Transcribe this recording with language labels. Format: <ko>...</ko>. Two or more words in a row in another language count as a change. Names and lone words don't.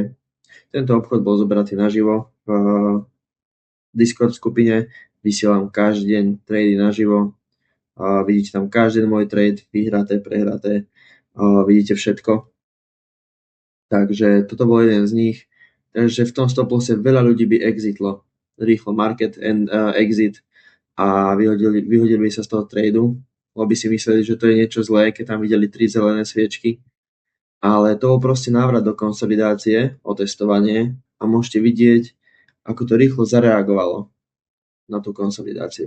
<sk>Tento obchod bol zobratý naživo v Discord skupine. Vysielam každý deň trady naživo. Vidíte tam každý môj trade, vyhraté, prehraté. Vidíte všetko. Takže toto bol jeden z nich. Takže v tom stop losse veľa ľudí by exitlo. Rýchlo</sk> <en>market and exit</en> <sk>a vyhodili by sa z toho tradu, lebo by si mysleli, že to je niečo zlé, keď tam videli 3 zelené sviečky. Ale to bol proste návrat do konsolidácie, otestovanie, a môžete vidieť, ako to rýchlo zareagovalo na tú konsolidáciu.</sk>